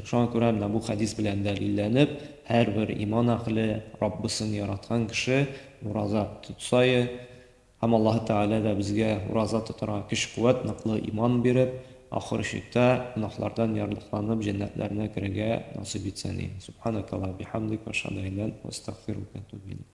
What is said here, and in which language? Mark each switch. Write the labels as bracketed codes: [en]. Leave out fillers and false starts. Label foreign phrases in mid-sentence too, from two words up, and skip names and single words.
[tt] Шуңа күрә менә бу хәдис белән дәлилләнеп, һәрбер иман әһле, Раббысын яраткан кеше ураза тотса, һәм Аллаһ Тәгалә дә безгә ураза тотарга көч-куәт, ныклы иман биреп, ахыр чиктә гөнаһлардан ярлыкланып җәннәтләренә керергә насыйп итсен. [ar] سبحانك اللهم وبحمدك وأشهد أن لا إله إلا أنت أستغفرك وأتوب إليك.